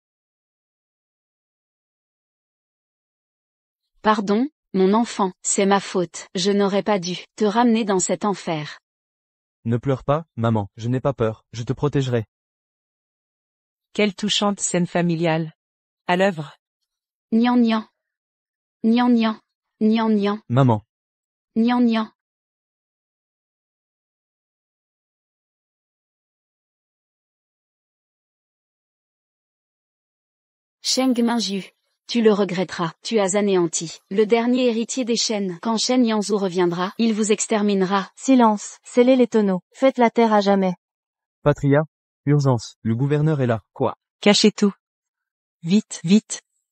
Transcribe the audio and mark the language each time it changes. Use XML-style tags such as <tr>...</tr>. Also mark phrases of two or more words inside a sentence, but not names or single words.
<fr>Pardon, mon enfant, c'est ma faute, je n'aurais pas dû te ramener dans cet enfer. Ne pleure pas, maman, je n'ai pas peur, je te protégerai. Quelle touchante scène familiale. À l'œuvre. Nian Nian. Nian Nian. Nian Nian. Maman. Nian Nian. Sheng Mingju. Tu le regretteras, tu as anéanti le dernier héritier des Shen. Quand Shen Yanzhu reviendra, il vous exterminera. Silence, scellez les tonneaux, faites la terre à jamais. Patria. Urgence, le gouverneur est là. Quoi? Cachez tout. Vite, vite.</fr>